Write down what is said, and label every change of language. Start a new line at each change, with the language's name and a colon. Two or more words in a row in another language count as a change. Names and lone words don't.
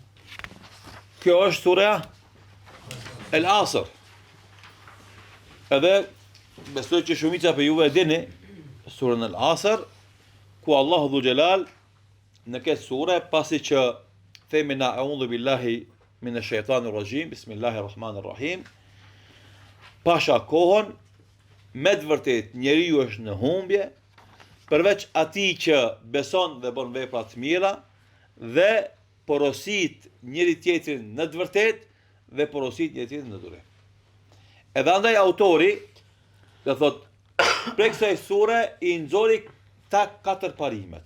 Albanian: Kjo është sura El Asr. Edhe besoj që shumica për juve e dini surën El Asr, ku Allahu
Arabic: ذو الجلال
Albanian: në këtë sure, pasi që themi na
Arabic: أعوذ بالله من الشيطان الرجيم، بسم الله الرحمن الرحيم,
Albanian: pasha kohën, me të vërtet njeriu është në humbje, përveç atij që beson dhe bën vepra të mira dhe porosit njëri tjetrin në të vërtet dhe porosit njëri tjetrin në durim. Edhe andaj autori dhe thot, prej kësaj sure i nxori ta 4 parimet.